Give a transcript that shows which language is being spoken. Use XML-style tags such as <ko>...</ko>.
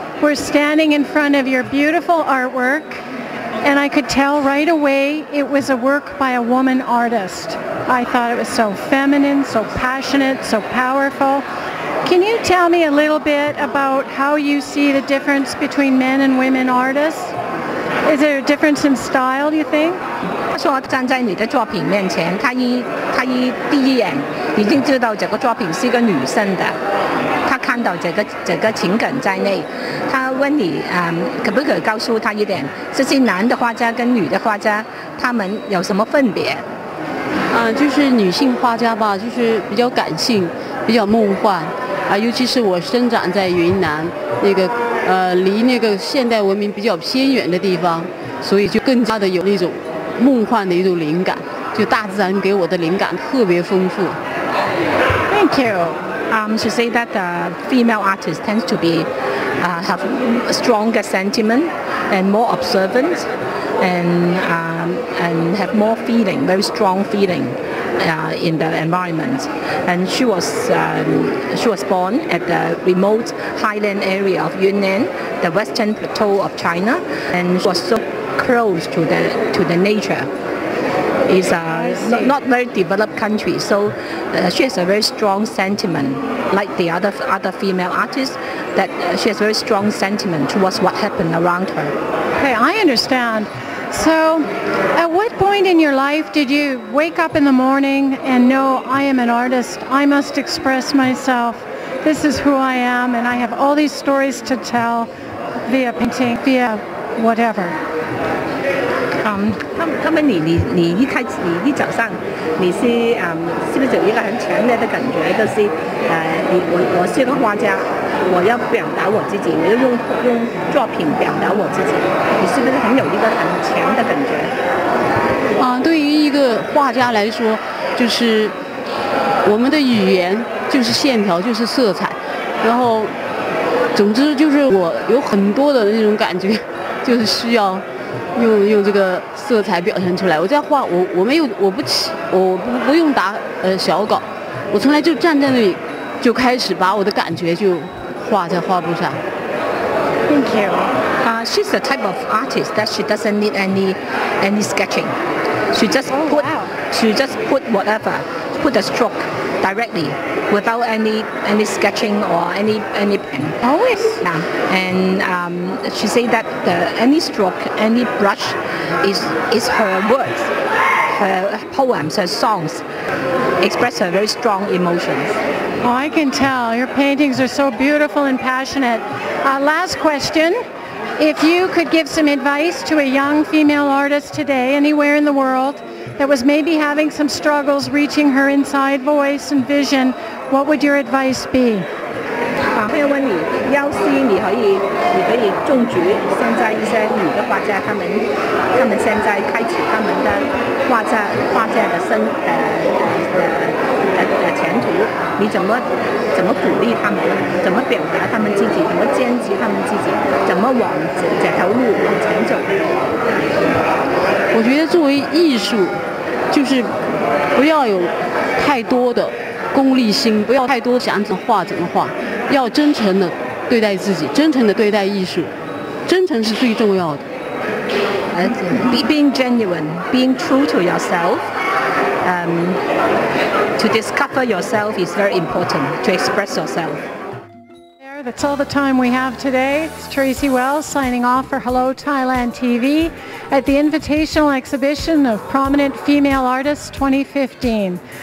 <en>We're standing in front of your beautiful artwork, and I could tell right away it was a work by a woman artist. I thought it was so feminine, so passionate, so powerful. Can you tell me a little bit about how you see the difference between men and women artists? Is there a difference in style, do you think?</en> <zh>他说站在你的作品面前，他第一眼已经知道这个作品是一个女生的，他看到这个情感在内。他问你可不可以告诉他一点，这些男的画家跟女的画家他们有什么分别？就是女性画家吧，就是比较感性，比较梦幻尤其是我生长在云南那个离那个现代文明比较偏远的地方，所以就更加的有那种梦幻的一种灵感，就大自然给我的灵感特别丰富。</zh> <en>Thank you. To say that female artists tends to be have stronger sentiment and more observant and have more feeling, very strong feeling in the environment. And she was born at the remote highland area of Yunnan, the western plateau of China, and she was so close to the nature. It's not very developed country, so she has a very strong sentiment, like the other female artists, that she has very strong sentiment towards what happened around her. Okay, I understand. So, at what point in your life did you wake up in the morning and know, I am an artist, I must express myself, this is who I am, and I have all these stories to tell via painting, via whatever?</en> <zh>他们你一开始你一早上你是是不是有一个很强烈的感觉，就是我是个画家，我要表达我自己，我要用作品表达我自己，你是不是很有一个很强的感觉？对于一个画家来说，就是我们的语言就是线条，就是色彩，然后总之就是我有很多的那种感觉，就是需要用这个色彩表现出来。我在画，我不用打小稿，我从来就站在那里就开始把我的感觉就画在画布上。</zh> <en>Thank you. She's the type of artist that she doesn't need any sketching. She just put whatever, put a stroke directly without any sketching or any pen. Always. Yeah. And she said that any stroke, any brush is her words, her poems, her songs express her very strong emotions. Oh, I can tell. Your paintings are so beautiful and passionate. Last question. If you could give some advice to a young female artist today, anywhere in the world, that was maybe having some struggles reaching her inside voice and vision, what would your advice be?</en> <zh>我要问你，要是你可以种植现在一些女的画家，他们现在开启他们的画家的前途，你怎么鼓励他们，怎么表达他们自己，怎么坚持他们自己，怎么往这条路往前走？我觉得作为艺术，就是不要有太多的功利心，不要太多想怎么画怎么画，要真诚的对待自己，真诚的对待艺术，真诚是最重要的。</zh> <en>Being genuine, being true to yourself, to discover yourself is very important, to express yourself. That's all the time we have today. It's Tracy Wells signing off for Hello Thailand TV at the Invitational Exhibition of Prominent Female Artists 2015.</en>